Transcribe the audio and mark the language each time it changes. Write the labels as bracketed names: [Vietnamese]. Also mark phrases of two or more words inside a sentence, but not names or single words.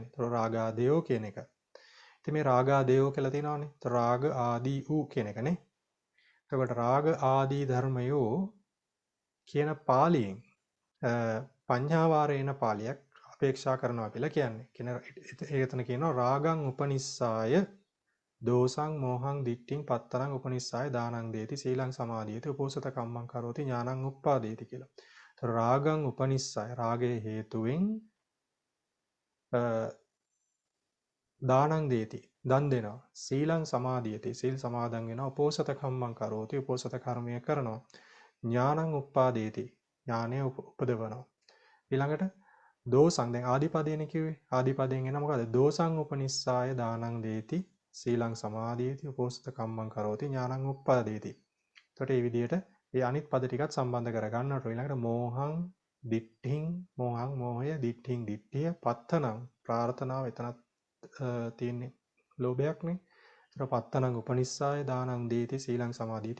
[Sinhala] ඒතර රාගාදේයෝ කියන එක. ඉතින් මේ රාගාදේයෝ කියලා තියෙනවානේ. ඒතර රාග ආදී වූ කියන එකනේ. එතකොට රාග ආදී ධර්මයෝ කියන පාලියෙන් [Pali] පඤ්ඤාවාරේන පාලියක් [Sinhala] අපේක්ෂා කරනවා කියලා කියන්නේ. එතන කියනවා [Pali] රාගං උපනිස්සාය දෝසං මෝහං දිට්ඨින් පත්තරං උපනිස්සාය දානං දේති සීලං සමාධියති උපෝසත කම්මං කරෝති ඥානං උප්පාදේති [Sinhala] කියලා. ඒතර [Pali] රාගං උපනිස්සාය [Sinhala] රාගයේ හේතුවෙන් [Pali] දානං දේති [Sinhala] දන් දෙනවා [Pali] සීලං සමාධියති [Sinhala] සීල් සමාදන් වෙනවා [Pali] උපෝසත කම්මං කරෝති [Sinhala] උපෝසත කර්මය කරනවා [Pali] ඥානං උප්පාදේති [Sinhala] ඥානය උපදවනවා ඊළඟට දෝසං දැන් ආදිපදේනේ කිව්වේ ආදිපදයෙන් එන මොකද [Pali] දෝසං උපනිස්සාය දානං දේති සීලං සමාධියති උපෝසත කම්මං කරෝති ඥානං උප්පාදේති. [Sinhala] එතකොට මේ විදිහට මේ අනිත් පද ටිකත් සම්බන්ධ කර ගන්නට ඊළඟට [Pali] මෝහං දිට්ඨින් [Sinhala] මෝහං මෝහය දිට්ඨින් දිට්ඨිය පත්තනං ප්‍රාර්ථනාව එතනත් තියෙන්නේ ලෝභයක්නේ. [Pali] ඒතර පත්තනං උපනිස්සාය දානං දීති සීලං සමාධියති.